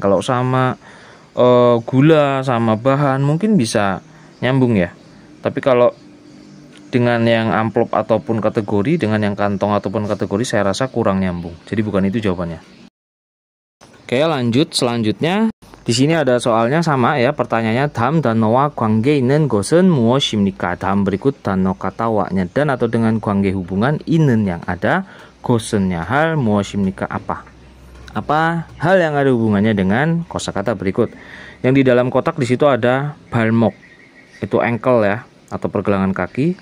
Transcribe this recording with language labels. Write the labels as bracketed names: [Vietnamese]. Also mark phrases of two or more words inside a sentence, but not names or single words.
[Indonesian] Kalau sama gula sama bahan mungkin bisa nyambung, ya. Tapi kalau dengan yang amplop ataupun kategori, dengan yang kantong ataupun kategori, saya rasa kurang nyambung. Jadi bukan itu jawabannya. Oke, lanjut selanjutnya. Di sini ada soalnya sama, ya. [Korean] Pertanyaannya 다음 단어와 관계 있는 것은 무엇입니까? [Indonesian] 다음 berikut 단어 kata wa-nya dan atau dengan 관계 hubungan, 있는 yang ada, 것은nya hal, 무엇입니까 apa. Apa hal yang ada hubungannya dengan kosakata berikut. Yang di dalam kotak di situ ada 발목, itu ankle, ya, atau pergelangan kaki.